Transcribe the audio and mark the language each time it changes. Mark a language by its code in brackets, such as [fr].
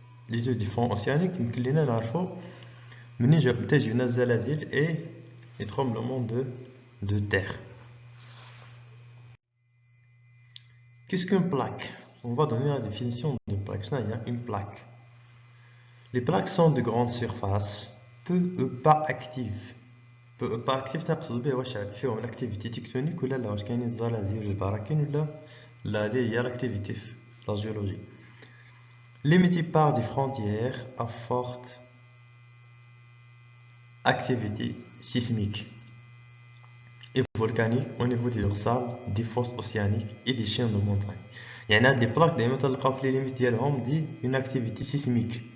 [fr] L'étude des fonds océaniques nous [ar] نعرفوا منين تجينا الزلازل [fr] et les tremblements de terre. Qu'est-ce qu'une plaque? On va donner la définition de plaque. Une plaque. Les plaques sont de grande surface, peu ou pas actives. Peu ou pas actives [ar] تقصد بها واش فيهم [fr] l'activité tectonique [ar] ولا لا واش كاينين الزلازل ولا البراكين ولا لا هذه هي [fr] l'activité [ar] في [fr] la géologie. Limitées par des frontières à forte activité sismique et volcanique au niveau des dorsales, des fosses océaniques et des chaînes de montagnes. Il y en a des plaques [ar] دائما تلقاو في [fr] les limites [ar] ديالهم [fr] دي une activité sismique.